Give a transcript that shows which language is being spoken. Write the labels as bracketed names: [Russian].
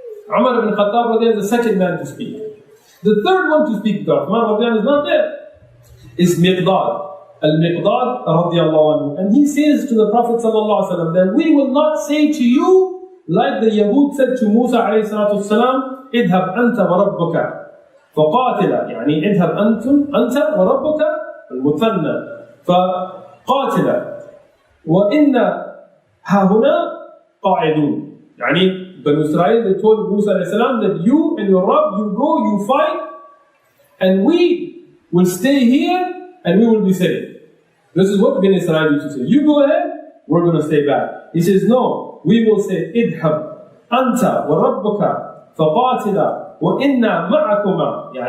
[English] Umar bin Khattab radiallahu anhu is the second man to speak. The third one to speak, Uthman radiallahu anhu is not there, is Miqdad. Al-Miqdad radiallahu anhu. And he says to the Prophet sallallahu alaihi wasallam that we will not say to you like the Yahud said to Musa alayhi salatu wasalam, [Arabic] اذهب أنت وربك فقاتلا. اذهب أنت وربك المثنى فقاتلا وإنا هاهنا قاعدون. [English] Banu Israel, they told Musa alayhi salam that you and your Rabb, you go, you fight, and we will stay here and we will be safe. This is what Banu Israel used to say. You go ahead, we're going to stay back. He says, no, we will say, [Arabic] اذهب أنت وربك فقاتلا وإنا معكما.